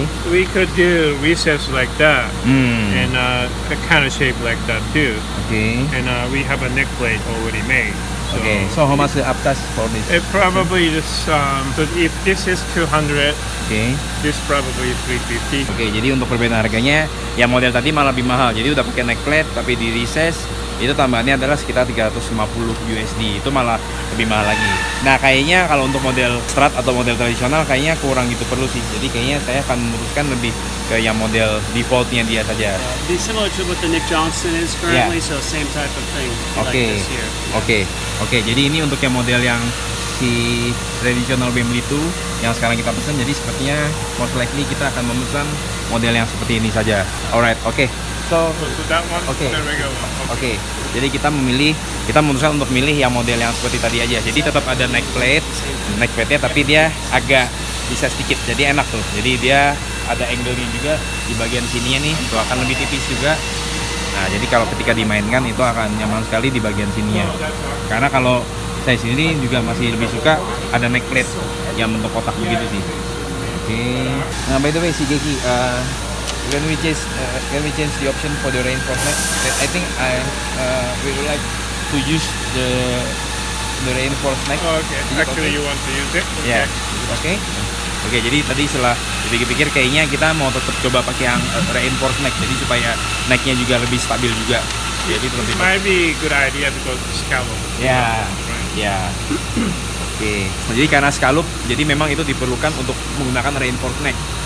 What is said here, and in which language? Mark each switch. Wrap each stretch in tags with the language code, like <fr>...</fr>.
<en>We could do recess like that, and a kind of shape like that too. Oke. And we have a neck plate already made. Okay, so how much the upcast for this? It probably just so if this is 200, Okay. this probably 350.</en> <id>Oke, jadi untuk perbedaan harganya, yang model tadi malah lebih mahal. Jadi udah pakai neck plate tapi di recess itu tambahannya adalah sekitar 350 USD. Itu malah lebih mahal lagi. Nah, kayaknya kalau untuk model strat atau model tradisional kayaknya kurang gitu perlu sih. Jadi kayaknya saya akan memutuskan lebih ke yang model defaultnya dia saja.</id> <en>Be similar to what the Nick Johnston is currently, so same type of thing. Oke. Like this here. Oke.</en> <id>Jadi ini untuk yang model yang si traditional Bemble itu yang sekarang kita pesan. Jadi sepertinya</id> <en>most likely</en> <id>kita akan memesan model yang seperti ini saja.</id> <en>Alright, oke. So that one, Okay. the regular one.</en> <id>Oke, jadi kita memutuskan untuk milih yang model yang seperti tadi aja. Jadi tetap ada neck plate-nya tapi dia agak bisa sedikit, jadi enak tuh. Jadi dia ada angle-nya juga di bagian sininya nih, itu akan lebih tipis juga. Nah, jadi kalau ketika dimainkan itu akan nyaman sekali di bagian sininya. Karena kalau saya sendiri juga masih lebih suka ada neck plate yang bentuk kotak begitu sih. Oke.</id> <en>Nah, by the way, si Geki, when we change the option for the reinforcement, I think we would like to use the reinforced neck. Oh, okay. Actually, you want to use it? Okay. Ya, oke.</en> <id>Jadi tadi setelah dipikir-pikir kayaknya kita mau tetap coba pakai yang reinforced neck, jadi supaya necknya juga lebih stabil juga. Jadi</id> <en>It might be a good idea because it's scallop.</en> <id>Ya. Oke. Nah, jadi karena scallop, jadi memang itu diperlukan untuk menggunakan reinforced neck.</id>